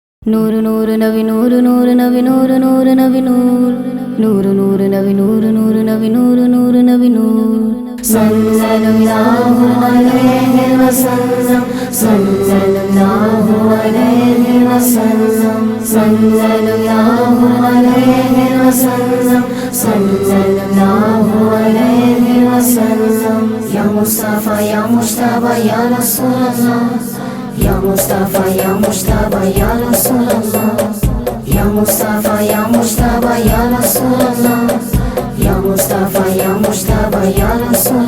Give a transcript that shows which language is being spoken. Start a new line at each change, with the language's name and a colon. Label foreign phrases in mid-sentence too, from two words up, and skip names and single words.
Urdu: نور نور نبی نور نور نبی نور نور نبی نور نور نور نبی نور نور نبی نور نور نبی نور
Arabic: صلی اللہ علیہ وسلم صلی اللہ علیہ وسلم صلی اللہ علیہ وسلم صلی اللہ علیہ وسلم یا مصطفیٰ یا مجتبیٰ یا رسول اللہ یا مصطفیٰ یا مجتبیٰ یا رسول اللہ یا مصطفیٰ یا مجتبیٰ یا رسول اللہ یا مصطفیٰ یا مجتبیٰ یا رسول اللہ